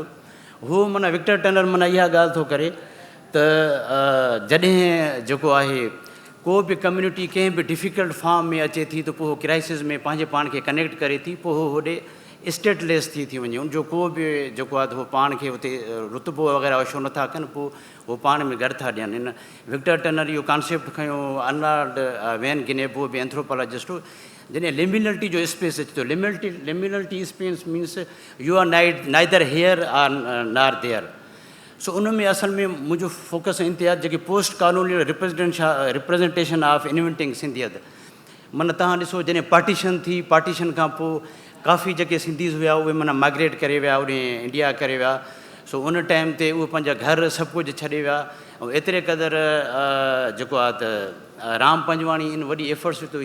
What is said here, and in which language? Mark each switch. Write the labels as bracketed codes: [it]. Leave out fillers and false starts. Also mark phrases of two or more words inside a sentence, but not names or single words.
[sd] उहो माना विक्टर टर्नर माना इहा ॻाल्हि थो करे त जॾहिं जेको आहे को बि कम्यूनिटी कंहिं बि [en] difficult form [sd] में अचे थी त पोइ क्राइसिस में पंहिंजे पाण खे कनेक्ट करे थी पोइ होॾे स्टेटलेस थी वञे. उनजो को बि जेको आहे त उहो पाण खे हुते रुतबो वग़ैरह शो नथा कनि पोइ उहो पाण में गॾु था ॾियनि. हिन विक्टर टर्नर इहो कॉन्सेप्ट खयो. अर्नाल्ड वैन गिनेबो बि एंथ्रोपोलॉजिस्ट हो. जॾहिं लिमिनलिटी जो स्पेस अचे थो [en] liminality space means you are neither here nor there. [sd] सो उन में असल में मुंहिंजो फोकस इंतिहास जेके [en] post colonial representation of inventing Sindhiyat. [sd] माना तव्हां ॾिसो जॾहिं पार्टीशन थी पार्टीशन खां पोइ काफ़ी जेके सिंधीज़ हुआ उहे माना माइग्रेट करे विया उन इंडिया करे विया. सो उन टाइम ते उहे पंहिंजा घर सभु कुझु छॾे विया ऐं एतिरे क़दुरु जेको आहे त राम पंजवाणी इन वॾी एफर्ट्स विधो.